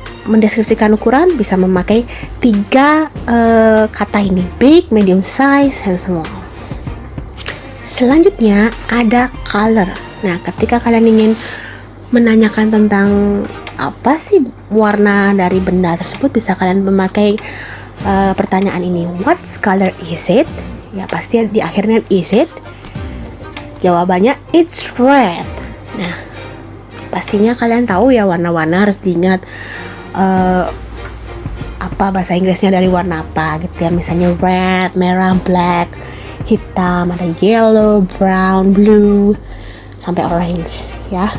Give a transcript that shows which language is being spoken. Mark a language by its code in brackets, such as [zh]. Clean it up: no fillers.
[id] mendeskripsikan ukuran bisa memakai 3 kata ini, big, medium size, and small. Selanjutnya ada color. Nah, ketika kalian ingin menanyakan tentang apa sih warna dari benda tersebut, bisa kalian memakai pertanyaan ini, what color is it? Ya pasti di akhirnya is it. [en] Jawabannya it's red. [id] Nah, pastinya kalian tahu ya warna-warna, harus diingat apa bahasa Inggrisnya dari warna apa gitu ya. Misalnya red, merah, black, hitam, ada yellow, brown, blue, sampai orange ya.